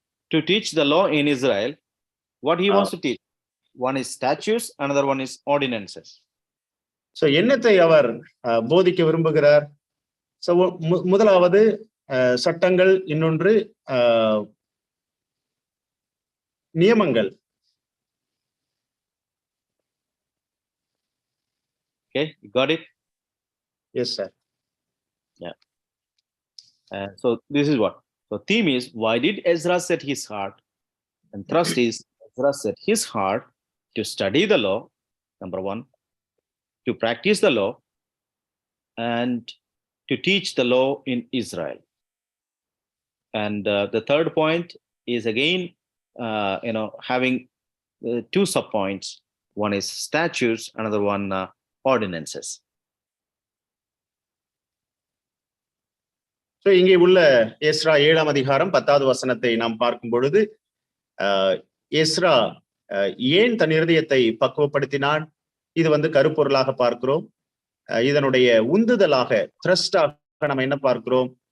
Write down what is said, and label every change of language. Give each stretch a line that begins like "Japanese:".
English: To teach the law in Israel, what he wants to teach. One is statutes, another one is ordinances.
Tamil: என்னத்தை அவர் போதிக்க விரும்புகிறார்? முதலாவது சட்டங்கள், இன்னொன்று நியமங்கள்.
English: Okay, you got it? Yes, sir. Yeah. So this is what. So theme is, why did Ezra set his heart? And thrust is, Ezra set his heart to study the law, number one, to practice the law, and to teach the law in Israel. And the third point is again, having 2 subpoints. One is statutes, another one ordinances.
Tamil: இங்கே உள்ள Ezra 7ஆம் அதிகாரம் 10வது வசனத்தை நாம் பார்க்கும் பொழுது, Ezra ஏன் தன் இருதயத்தை பக்குவப்படுத்தினான்? இது கருப்பொருளாக பார்க்கிறோம். இதனுடைய உந்துதலாக, த்ரஸ்டாக நம்ம என்ன பார்க்கிறோம்?